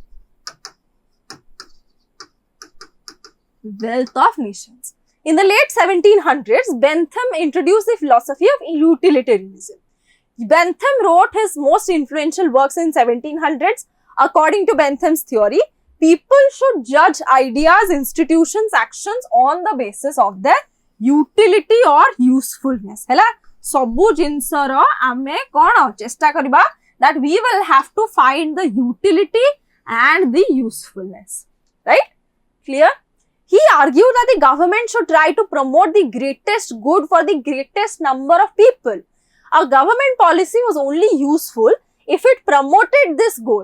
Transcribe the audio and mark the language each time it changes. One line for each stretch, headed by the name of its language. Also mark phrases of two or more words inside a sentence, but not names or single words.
English: in the late 1700s Bentham introduced the philosophy of utilitarianism Bentham wrote his most influential works in 1700s according to Bentham's theory people should judge ideas, institutions, actions on the basis of their utility or usefulness.
Odia: ହେଲା ସବୁ ଜିନିଷର ଆମେ କଣ ଚେଷ୍ଟା କରିବା
English: that we will have to find the utility and the usefulness. Right? Clear? He argued that the government should try to promote the greatest good for the greatest number of people. A government policy was only useful if it promoted this goal.